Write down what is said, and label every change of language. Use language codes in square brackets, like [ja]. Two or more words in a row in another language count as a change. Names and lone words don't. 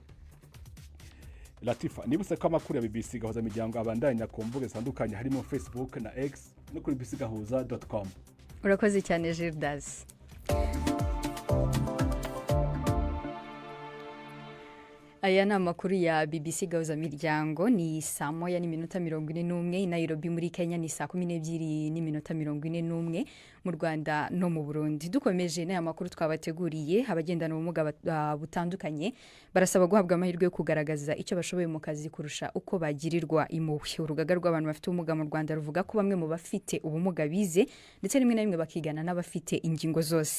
[rw] Latifa, nibuse ko amakuru ya BBC Gahuza Miryango abandanya ku mbuga zitandukanye harimo Facebook na X no kuri bbcgahuza.com. Urakoze cyane Gildas. Aya ni amakuru ya BBC Gahuza Miryango. Ni saa 1:41 i Nairobi muri Kenya, ni saa 12:41 mu Rwanda no mu Burundi. Dukomeje n'aya makuru twabateguriye, abagendana ubumuga butandukanye barasaba guhabwa amahirwe yo kugaragaza icyo bashoboye mu kazi kurusha uko bagirirwa impuhwe. Urugaga rw'abantu bafite ubumuga mu Rwanda ruvuga ko bamwe mu bafite ubumuga bize ndetse rimwe na rimwe bakigana n'abafite ingingo zose.